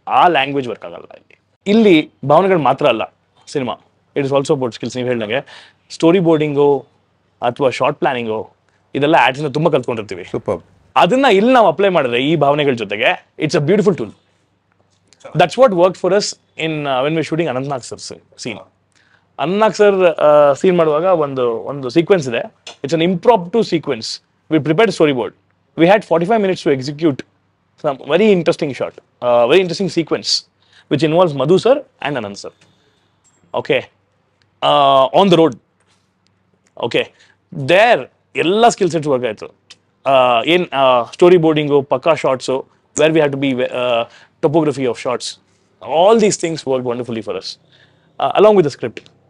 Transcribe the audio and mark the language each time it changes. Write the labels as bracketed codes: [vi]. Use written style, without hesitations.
[kn] ಆ language work ಆಗಲ್ಲ ಇಲ್ಲಿ. ಭಾವನೆಗಳು ಮಾತ್ರ ಅಲ್ಲ cinema, [en] It is also about skills. [kn] ನೀವು ಹೇಳಿದಂಗೆ ಸ್ಟೋರಿ ಬೋರ್ಡಿಂಗು ಅಥವಾ ಶಾರ್ಟ್ ಪ್ಲಾನಿಂಗು ಇದೆಲ್ಲ ಆ್ಯಡ್ಸ್ನ ತುಂಬ ಕಲ್ತ್ಕೊಂಡಿರ್ತೀವಿ. ಅದನ್ನ ಇಲ್ಲಿ ನಾವು ಅಪ್ಲೈ ಮಾಡಿದ್ರೆ ಈ ಭಾವನೆಗಳ ಜೊತೆಗೆ [en] It's a beautiful tool. That's what work for us in when we shooting Anantnag sir scene. [kn] Anantnag sir scene ಮಾಡುವಾಗ ಒಂದು ಸೀಕ್ವೆನ್ಸ್ ಇದೆ. [en] It's an impromptu sequence. We prepared story board. We had 45 minutes to execute some very interesting shot, very interesting sequence, which involves Madhu sir and Anand sir. Okay, on the road. Okay, there ella skill sets work ಆಯಿತು. [kn] ಏನು story boarding, ಪಕ್ಕಾ shorts, [en] Where we have to be topography of shots, all these things work wonderfully for us along with the script.